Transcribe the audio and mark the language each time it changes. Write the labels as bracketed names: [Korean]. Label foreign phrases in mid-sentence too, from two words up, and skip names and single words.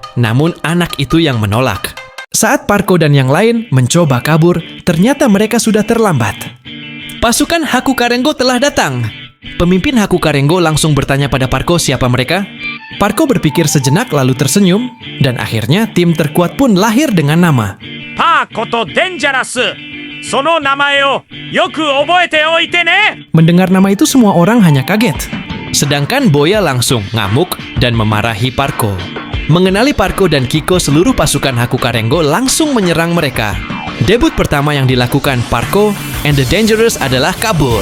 [Indonesian] Namun anak itu yang menolak. Saat Parko dan yang lain mencoba kabur, ternyata mereka sudah terlambat. Pasukan Hakukarengo telah datang. Pemimpin Hakukarengo langsung bertanya pada Parko siapa mereka. Parko berpikir sejenak lalu tersenyum, dan akhirnya tim terkuat pun lahir dengan nama Parko to Dangerous. [Japanese] その名前をよく覚えておいてね. [Indonesian] Mendengar nama itu semua orang hanya kaget. Sedangkan Boya langsung ngamuk dan memarahi Parko. Mengenali Parko dan Kiko, seluruh pasukan Hakukarengo langsung menyerang mereka. Debut pertama yang dilakukan Parko and the Dangerous adalah kabur.